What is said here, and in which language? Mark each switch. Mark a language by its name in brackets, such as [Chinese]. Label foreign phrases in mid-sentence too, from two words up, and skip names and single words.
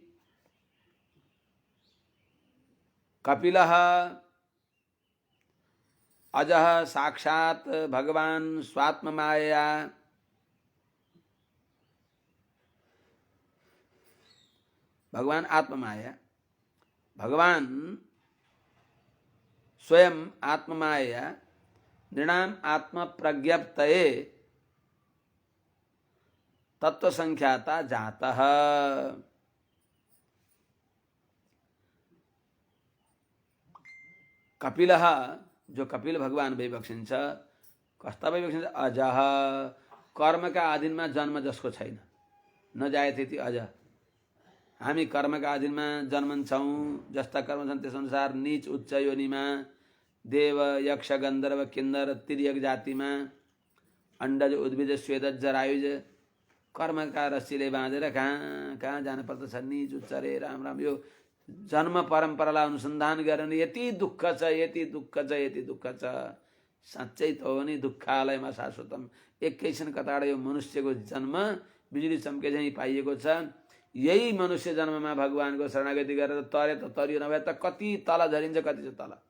[Sanskrit] कपिलः अजः साक्षात् भगवान् स्वात्ममायया भगवान आत्ममाया, भगवान स्वयं आत्ममाया नृणाम आत्म प्रज्ञप्तये तत्व संख्याता जातः। [Nepali] कपिलः जो कपिल भगवान भइबक्सिन्छ, कस्ता भइबक्सिन्छ, अजः कर्मका अधीनमा जन्म जसको छैन, [Sanskrit] नजायते अज। [Nepali] हामी कर्मका अधीनमा जन्मन्छौँ, जस्ता कर्म छन् त्यस अनुसार नीच उच्च योनिमा देव यक्ष गन्धर्व किन्नर तिर्यक जातिमा अण्डज उद्भिज स्वेदज जरायुज कर्मका रस्सीले बाँधेर कहाँ कहाँ जान पर्दछ। नीच उच्च रे राम राम, यो जन्म परम्परालाई अनुसन्धान गरेर यति दुःख छ, यति दुःख छ, यति दुःख छ। साँच्चै त हो नि, दुःखालयमा शाश्वतम। एकैछिन कताबाट यो मनुष्यको जन्म बिजुली चम्के झैँ पाइएको छ। यही मनुष्य जन्ममा भगवानको शरणागति गरेर तरे त तरियो, नभए त कति तल झरिन्छ, कति छ तल।